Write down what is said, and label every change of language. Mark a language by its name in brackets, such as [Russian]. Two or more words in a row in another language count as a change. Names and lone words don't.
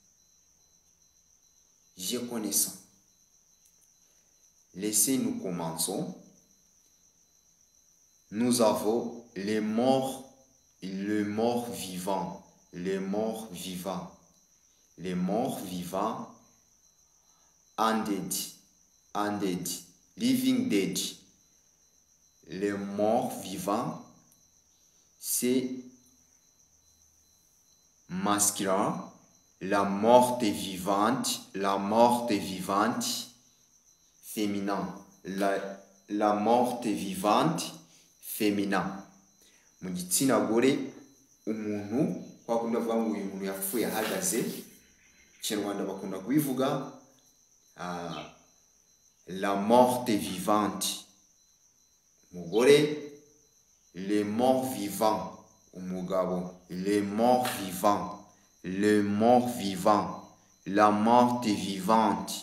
[French] Je connais ça. Laissez-nous commençons. Nous avons les morts vivants, les morts vivants, les morts vivants, [English] undead, living dead. [French] Les morts vivants, c'est masculin. La morte vivante, féminin. La morte vivante, féminin. [Kinyarwanda] Mu gitsina gore umuntu kwakunda vuga ngo uyu muntu yapfuye ahagaze. Kinyarwanda bakunda kubivuga [French] la morte vivante. Mugore, les morts vivants. Umugabo, les morts vivants. Le mort vivant, la morte vivante.